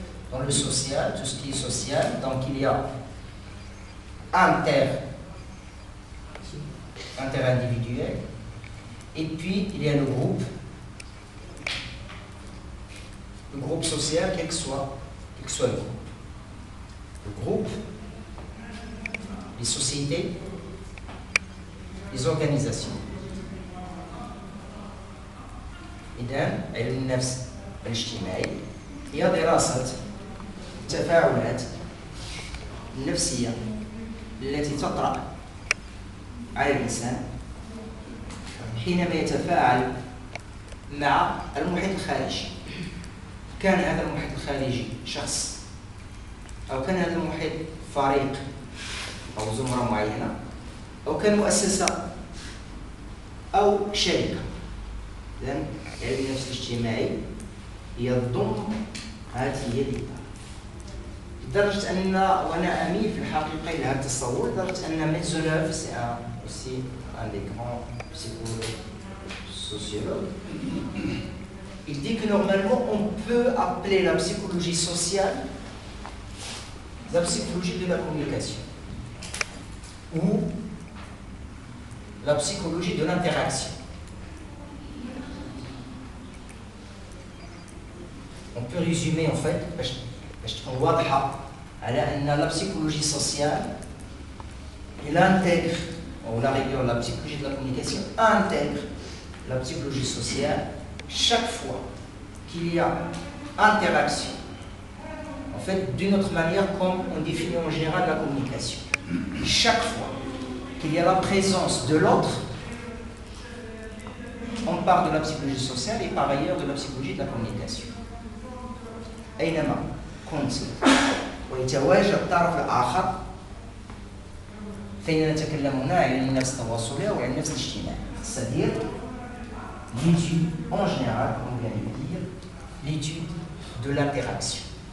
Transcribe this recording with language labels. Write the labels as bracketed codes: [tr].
[fr] Dans le social, tout ce qui est social, donc il y a interindividuel, et puis il y a le groupe social, quel que soit le groupe. Le groupe, les sociétés, les organisations. [ar] إذن علم النفس الاجتماعي هي دراسة التفاعلات النفسية التي تطرأ على الإنسان حينما يتفاعل مع المحيط الخارجي. كان هذا المحيط الخارجي شخص أو كان هذا المحيط فريق أو زمرة معينة أو كان مؤسسة أو شركة. إذن علم النفس الاجتماعي يضم هذه الإدارة لدرجة أن وأنا أميل في الحقيقة إلى هذا التصور لدرجة أن ميزونوف [fr] سي aussi un des grands sociologues. Il dit que normalement on peut appeler la psychologie sociale la psychologie de la communication ou la psychologie de l'interaction. On peut résumer en fait, [ar] باش تكون واضحة [fr] على أن la psychologie sociale elle intègre, ou la rigueur, la psychologie de la communication intègre la psychologie sociale chaque fois qu'il y a interaction. En fait, d'une autre manière, comme on définit en général la communication. Chaque fois qu'il y a la présence de l'autre, on parle de la psychologie sociale et par ailleurs de la psychologie de la communication. [ar] أينما كنت ويتواجد الطرف الآخر فإننا نتكلم هنا عن النفس التواصلية وعن النفس الاجتماعي. [fr] C'est-à-dire l'étude en général, comme on vient de le dire, l'étude de l'interaction.